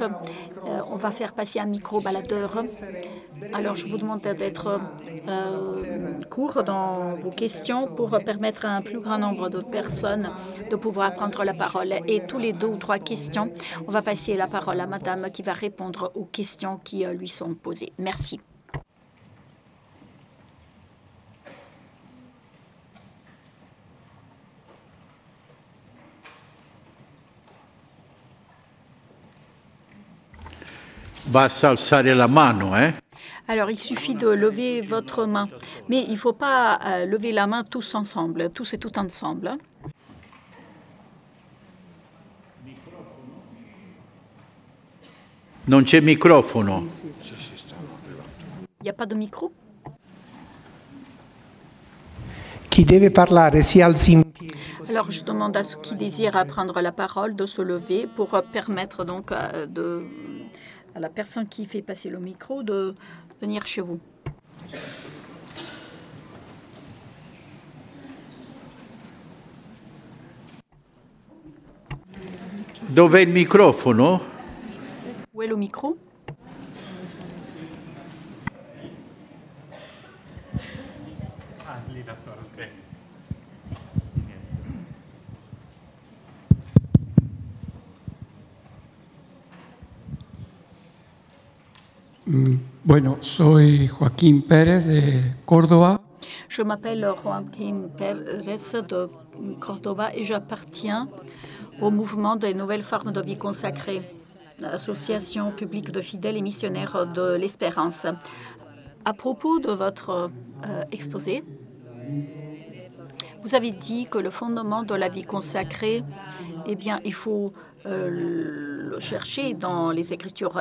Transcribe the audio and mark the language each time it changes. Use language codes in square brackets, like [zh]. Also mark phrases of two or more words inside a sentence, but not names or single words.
[fr] On va faire passer un micro-baladeur. Alors, je vous demande d'être court dans vos questions pour permettre à un plus grand nombre de personnes de pouvoir prendre la parole. Et tous les 2 ou 3 questions, on va passer la parole à Madame qui va répondre aux questions qui lui sont posées. Merci. [it] Basta alzare la mano, [fr] Alors, il suffit de lever votre main, mais il ne faut pas lever la main tous ensemble, tous et tout ensemble. [it] Non c'è microfono. [fr] Il n'y a pas de micro? [it] Chi deve parlare si alzi in piedi. [fr] Alors, je demande à ceux qui désirent prendre la parole de se lever pour permettre donc à la personne qui fait passer le micro de venir chez vous. [it] Dov'è il microfono? [fr] Où est le micro? [it] Lì da sola, ok. [es] Bueno, soy Joaquín Pérez de Córdoba. [fr] Je m'appelle Joaquín Pérez de Córdoba et j'appartiens au mouvement des nouvelles formes de vie consacrée, association publique de fidèles et missionnaires de l'Espérance. À propos de votre exposé, Vous avez dit que le fondement de la vie consacrée, eh bien, il faut le chercher dans les Écritures.